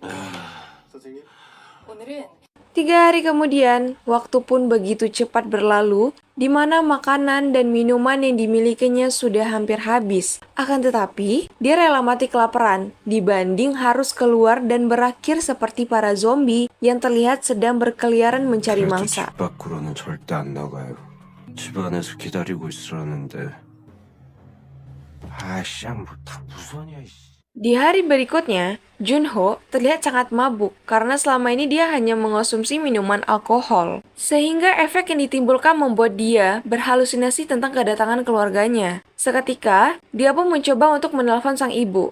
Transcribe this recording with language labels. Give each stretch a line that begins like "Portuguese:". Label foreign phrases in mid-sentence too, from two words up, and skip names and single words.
Indonesian: 3 hari kemudian, waktu pun begitu cepat berlalu, di mana makanan dan minuman yang dimilikinya sudah hampir habis. Akan tetapi, dia rela mati kelaparan, dibanding harus keluar dan berakhir seperti para zombie yang terlihat sedang berkeliaran mencari mangsa.
Korean: 집 밖으로는 절대 안 나가요. 집 안에서 기다리고 있으라는데. 아씨, 뭐다 무선이야.
Indonesian: Di hari berikutnya, Junho terlihat sangat mabuk karena selama ini dia hanya mengonsumsi minuman alkohol. Sehingga efek yang ditimbulkan membuat dia berhalusinasi tentang kedatangan keluarganya. Seketika, dia pun mencoba untuk menelpon sang ibu.